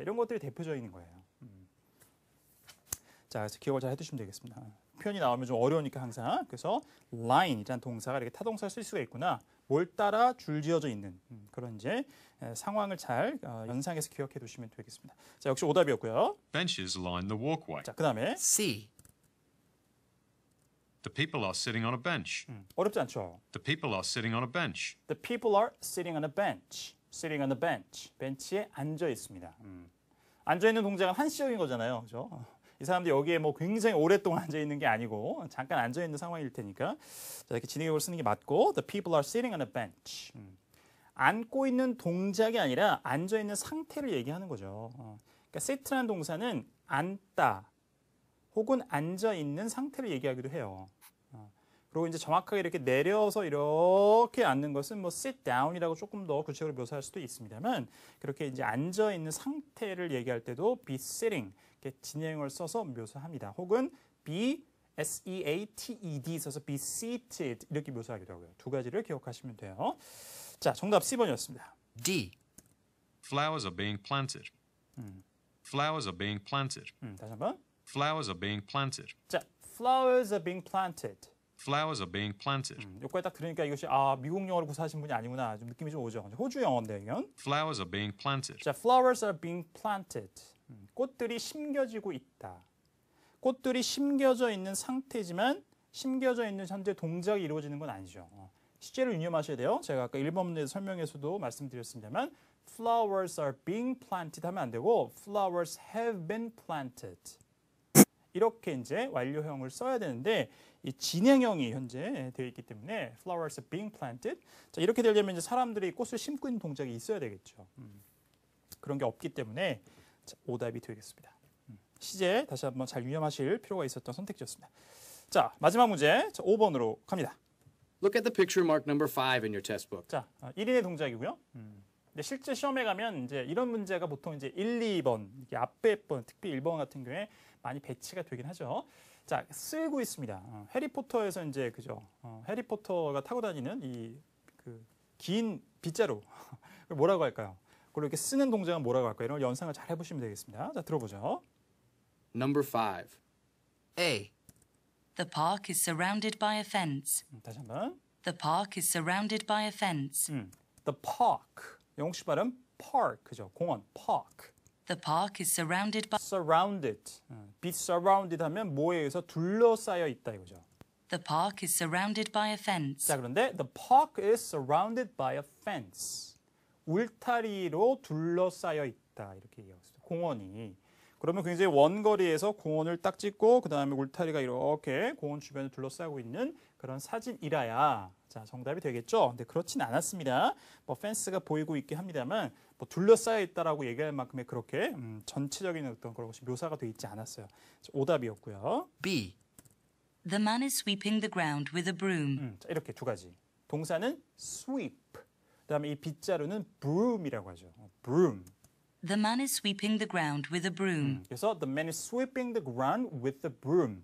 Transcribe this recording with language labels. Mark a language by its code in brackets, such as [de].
[ko] 이런 것들이 대표적인 거예요. 자, 그래서 기억을 잘 해두시면 되겠습니다. 표현이 나오면 좀 어려우니까 항상 그래서 line이라는 동사가 이렇게 타동사를 쓸 수가 있구나. 뭘 따라 줄지어져 있는 그런 이제 상황을 잘 연상해서 기억해 두시면 되겠습니다. 자, 역시 오답이었고요. [en] Benches line the walkway. [ko] 자, 그다음에 [en] C. The people are sitting on a bench. [ko] 어렵지 않죠? [en] The people are sitting on a bench. The people are sitting on a bench. Sitting on a bench. [ko] 벤치에 앉아 있습니다. 앉아 있는 동작은 한시적인 거잖아요, 그렇죠? 이 사람들이 여기에 뭐 굉장히 오랫동안 앉아 있는 게 아니고 잠깐 앉아 있는 상황일 테니까 자, 이렇게 진행형을 쓰는 게 맞고 [en] The people are sitting on a bench. [ko] 앉고 있는 동작이 아니라 앉아 있는 상태를 얘기하는 거죠. 그러니까 sit라는 동사는 앉다 혹은 앉아 있는 상태를 얘기하기도 해요. 그리고 이제 정확하게 이렇게 내려서 이렇게 앉는 것은 뭐 sit down이라고 조금 더 구체적으로 묘사할 수도 있습니다만 그렇게 이제 앉아 있는 상태를 얘기할 때도 be sitting 이렇게 진행형을 써서 묘사합니다. 혹은 be seated 써서 be seated 이렇게 묘사하기도 하고요. 두 가지를 기억하시면 돼요. 자, 정답 C번이었습니다. [en] D. Flowers are being planted. Flowers are being planted. [ko] 다시 한번. [en] Flowers are being planted. 자, flowers are being planted. Flowers are being planted. [ko] 여기까지 딱 들으니까 이것이 미국 영어를 구사하신 분이 아니구나 좀 느낌이 좀 오죠. 호주 영어인데 이건. [en] Flowers are being planted. 자, flowers are being planted. [ko] 꽃들이 심겨지고 있다. 꽃들이 심겨져 있는 상태지만 심겨져 있는 현재 동작이 이루어지는 건 아니죠. 시제를 유념하셔야 돼요. 제가 아까 1번 문제 설명에서도 말씀드렸습니다만 [en] flowers are being planted [ko] 하면 안 되고 [en] flowers have been planted. [ko] 이렇게 이제 완료형을 써야 되는데 이 진행형이 현재 되어 있기 때문에 [en] flowers are being planted. [ko] 자, 이렇게 되려면 이제 사람들이 꽃을 심고 있는 동작이 있어야 되겠죠. 그런 게 없기 때문에 자, 오답이 되겠습니다. 시제 다시 한번 잘 유념하실 필요가 있었던 선택지였습니다. 자, 마지막 문제 자, 5번으로 갑니다. [en] Look at the picture marked number 5 in your test book. [ko] 자, 1인의 동작이고요. 근데 실제 시험에 가면 이제 이런 문제가 보통 이제 1, 2번, 이게 앞에 번, 특히 1번 같은 경우에 많이 배치가 되긴 하죠. 자, 쓰고 있습니다. 해리포터에서 이제 그죠? 해리포터가 타고 다니는 이 그 긴 빗자루 뭐라고 할까요? 그걸 이렇게 쓰는 동작은 뭐라고 할까요? 이런 걸 연상을 잘 해보시면 되겠습니다. 자, 들어보죠. [en] Number 5. A. The park is surrounded by a fence. [ko] 다시 한번. [en] The park is surrounded by a fence. [ko] The park. 영국식 발음 park 그죠? 공원 park. [en] The park is surrounded by surrounded. [ko] be surrounded 하면 뭐에 의해서 둘러싸여 있다 이거죠. [en] The park is surrounded by a fence. 자, 그런데 the park is surrounded by a fence. [ko] 울타리로 둘러싸여 있다. 이렇게 얘기하고 있습니다. 공원이. 그러면 굉장히 원거리에서 공원을 딱 찍고 그 다음에 울타리가 이렇게 공원 주변을 둘러싸고 있는 그런 사진이라야 자 정답이 되겠죠. 근데 그렇진 않았습니다. 뭐 펜스가 보이고 있긴 합니다만 뭐 둘러싸여 있다라고 얘기할 만큼의 그렇게 전체적인 어떤 그런 것이 묘사가 돼 있지 않았어요. 오답이었고요. [en] B. The man is sweeping the ground with a broom. [ko] 자, 이렇게 두 가지. 동사는 sweep. 그다음에 이 빗자루는 broom이라고 하죠. [en] broom. The man is sweeping the ground with a broom. 그래서 the man is sweeping the ground with the broom.